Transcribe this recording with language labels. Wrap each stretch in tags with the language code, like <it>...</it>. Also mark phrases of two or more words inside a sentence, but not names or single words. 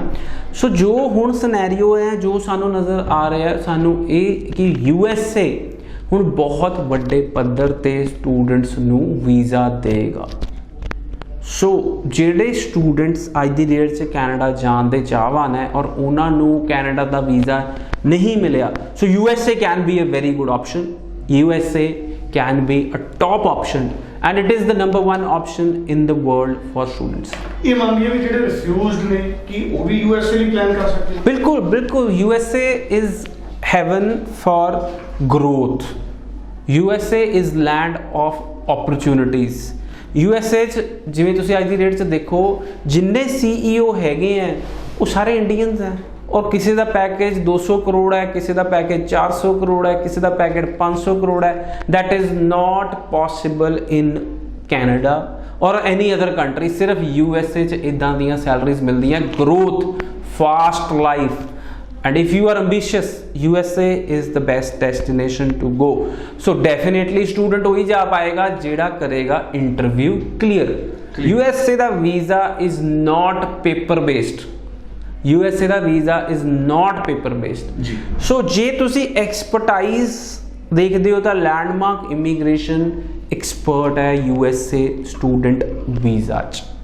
<pa>ਸੋ ਜੋ ਹੁਣ ਸਿਨੈਰੀਓ ਹੈ, ਜੋ ਸਾਨੂੰ ਨਜ਼ਰ ਆ ਰਿਹਾ ਸਾਨੂੰ ਇਹ ਕਿ USA ਹੁਣ ਬਹੁਤ ਵੱਡੇ ਪੱਧਰ ਤੇ ਸਟੂਡੈਂਟਸ ਨੂੰ ਵੀਜ਼ਾ ਦੇਗਾ। ਸੋ ਜਿਹੜੇ ਸਟੂਡੈਂਟਸ ਅੱਜ ਦੀ ਡੇਟ 'ਚ ਕੈਨੇਡਾ ਜਾਣ ਦੇ ਚਾਹਵਾਨ ਹੈ ਔਰ ਉਹਨਾਂ ਨੂੰ ਕੈਨੇਡਾ ਦਾ ਵੀਜ਼ਾ ਨਹੀਂ ਮਿਲਿਆ, ਸੋ USA</pa> <en>can be a very good option. USA can be a top option and it is the number one option in the world for students।</en> <pa>ਇਹ ਮੰਨ ਲਈਏ ਵੀ ਜਿਹੜੇ ਰਿਫਿਊਜ਼ਡ ਨੇ ਕਿ ਉਹ ਵੀ USA ਲਈ ਪਲਾਨ ਕਰ ਸਕਦੇ ਨੇ? ਬਿਲਕੁਲ</pa> <en>ਬਿਲਕੁਲ USA is heaven for growth। USA is land of opportunities।</en> <pa>USA 'ਚ ਜਿਵੇਂ ਤੁਸੀਂ ਅੱਜ ਦੀ ਡੇਟ 'ਚ ਦੇਖੋ ਜਿੰਨੇ CEO ਹੈਗੇ ਆ ਉਹ ਸਾਰੇ ਇੰਡੀਅਨਸ ਹੈ ਔਰ ਕਿਸੇ ਦਾ ਪੈਕੇਜ 200 ਕਰੋੜ ਹੈ, ਕਿਸੇ ਦਾ ਪੈਕੇਜ 400 ਕਰੋੜ ਹੈ, ਕਿਸੇ ਦਾ ਪੈਕੇਜ 500 ਕਰੋੜ ਹੈ।</pa> <en>that is not possible in Canada or any other country.</en> <pa>ਸਿਰਫ USA 'ਚ ਇੱਦਾਂ ਦੀਆਂ ਸੈਲਰੀਜ਼ ਮਿਲਦੀਆਂ, ਗਰੋਥ, ਫਾਸਟ ਲਾਈਫ।</pa> <en>and if you are ambitious, USA is the best destination to go। so definitely</en> <pa>ਸਟੂਡੈਂਟ ਉਹੀ ਜਾ ਪਾਏਗਾ ਜਿਹੜਾ ਕਰੇਗਾ</pa> <en>interview clear. USA ਦਾ visa is not paper based। USA ਦਾ visa is not paper based।</en> <pa>ਸੋ ਜੇ ਤੁਸੀਂ ਐਕਸਪਰਟਾਈਜ਼ ਦੇਖਦੇ ਹੋ ਤਾਂ ਲੈਂਡਮਾਰਕ ਇਮੀਗ੍ਰੇਸ਼ਨ ਐਕਸਪਰਟ ਹੈ USA</pa> <en>student visa</en> <pa>'ਚ।</pa>